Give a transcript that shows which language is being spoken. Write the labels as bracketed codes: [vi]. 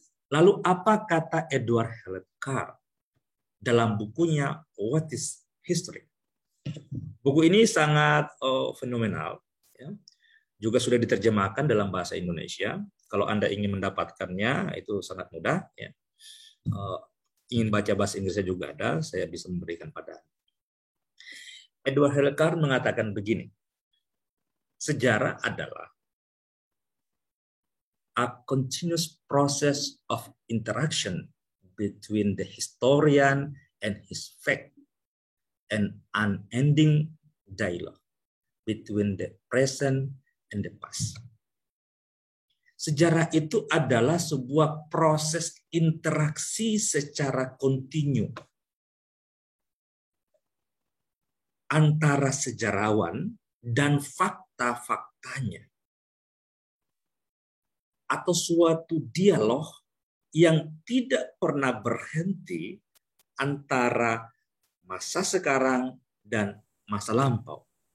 [id] Lalu apa kata Edward Hewlett Carr dalam bukunya What is History? Buku ini sangat fenomenal. Ya. Juga sudah diterjemahkan dalam bahasa Indonesia. Kalau Anda ingin mendapatkannya, itu sangat mudah. Ya. Ingin baca bahasa Inggrisnya juga ada, saya bisa memberikan pada Anda. Edward Hewlett Carr mengatakan begini, sejarah adalah [en] a continuous process of interaction between the historian and his fact, an unending dialogue between the present and the past. [id] Sejarah itu adalah sebuah proses interaksi secara kontinu antara sejarawan dan fakta-faktanya, atau suatu dialog yang tidak pernah berhenti antara masa sekarang dan masa lampau.